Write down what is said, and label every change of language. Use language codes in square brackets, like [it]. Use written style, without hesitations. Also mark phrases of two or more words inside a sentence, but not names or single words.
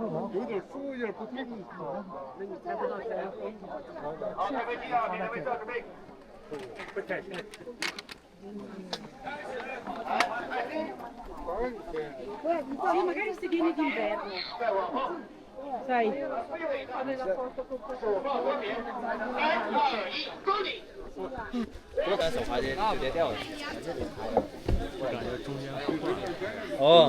[zh] 有点树叶不对，那你拍不到这样风景。好，开飞机啊，你们没照准备。不太行。 [it] Sì, magari si viene d'inverno. Sai. [zh] 手滑就直接掉了。哦。